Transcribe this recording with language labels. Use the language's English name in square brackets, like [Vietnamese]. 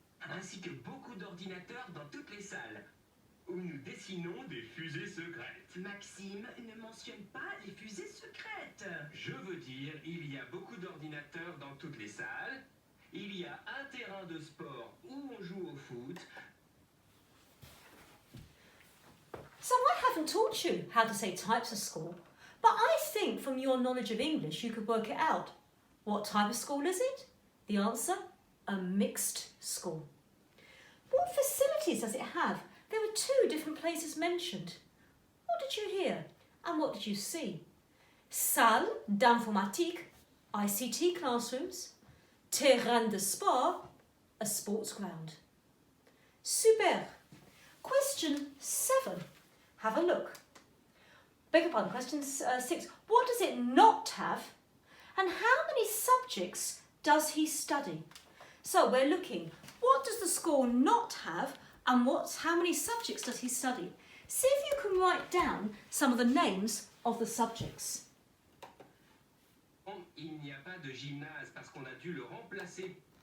[French] ainsi que beaucoup d'ordinateurs dans toutes les salles où nous dessinons des fusées secrètes. Maxime ne mentionne pas les fusées secrètes. Je veux dire, il y a beaucoup d'ordinateurs dans toutes les salles. Il y a un terrain de sport où on joue au foot. [English] So I haven't taught you how to say types of school, but I think from your knowledge of English you could work it out. What type of school is it? The answer, a mixed school. What facilities does it have? There were 2 different places mentioned. What did you hear and what did you see? [French] Salle d'informatique, [English] ICT classrooms, [French] terrain de sport, [English] a sports ground. Super. Question 7. Have a look. Beg your pardon, question 6. What does it not have? And how many subjects does he study? So we're looking, what does the school not have and how many subjects does he study? See if you can write down some of the names of the subjects. [French] Il n'y a pas de gymnase parce qu'on a dû le remplacer.